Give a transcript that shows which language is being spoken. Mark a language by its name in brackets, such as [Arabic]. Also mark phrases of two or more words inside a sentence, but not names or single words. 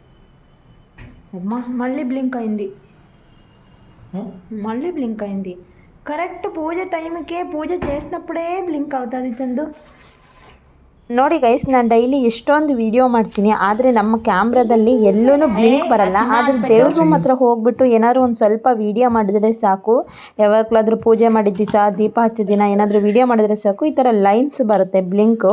[Telugu] అమ్మా మళ్ళీ బ్లింక్ అయింది. కరెక్ట్ పూజ టైంకే పూజ చేసినప్పుడే బ్లింక్ అవుతుంది ಚಂದು. [Kannada] ನೋಡಿ ಗೈಸ್, ನಾನು ಡೈಲಿ ಎಷ್ಟೊಂದು ವಿಡಿಯೋ ಮಾಡ್ತೀನಿ, ಆದರೆ ನಮ್ಮ ಕ್ಯಾಮ್ರಾದಲ್ಲಿ ಎಲ್ಲೂ ಬ್ಲಿಂಕ್ ಬರಲ್ಲ. ಆದರೆ ದೇವ್ರ ರೂಮ್ ಹತ್ರ ಹೋಗ್ಬಿಟ್ಟು ಏನಾದರೂ ಒಂದು ಸ್ವಲ್ಪ ವಿಡಿಯೋ ಮಾಡಿದ್ರೆ ಸಾಕು, ಯಾವಾಗಲಾದರೂ ಪೂಜೆ ಮಾಡಿದ ದಿವಸ, ದೀಪ ಹಚ್ಚಿದ ದಿನ ಏನಾದರೂ ವಿಡಿಯೋ ಮಾಡಿದ್ರೆ ಸಾಕು, ಈ ಥರ ಲೈನ್ಸ್ ಬರುತ್ತೆ ಬ್ಲಿಂಕು.